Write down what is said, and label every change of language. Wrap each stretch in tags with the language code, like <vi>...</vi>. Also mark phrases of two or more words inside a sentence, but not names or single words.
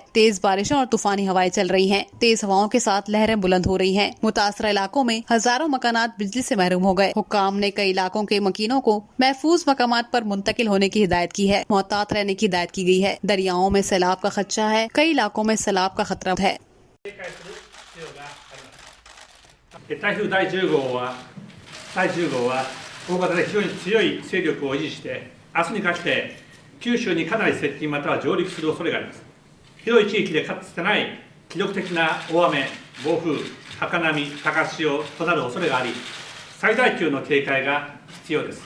<ur>تیز بارشوں اور طوفانی ہوائیں چل رہی ہے۔ تیز ہواؤں کے ساتھ لہریں بلند ہو رہی ہے. متاثرہ علاقوں میں ہزاروں مکانات بجلی سے محروم ہو گئے. حکام نے کئی علاقوں کے مکینوں کو محفوظ مقامات پر منتقل ہونے کی ہدایت کی ہے. محتاط رہنے کی ہدایت کی گئی ہے۔ دریاؤں میں سیلاب کا خدشہ ہے. کئی علاقوں میں سیلاب کا خطرہ ہے.</ur> <ja>台風第10号は大型で非常に強い勢力を維持して明日にかけて九州にかなり接近または上陸する恐れがあります。広い地域でかつてない記録的な大雨、暴風、高波、高潮となる恐れがあり、最大級の警戒が必要です。</ja>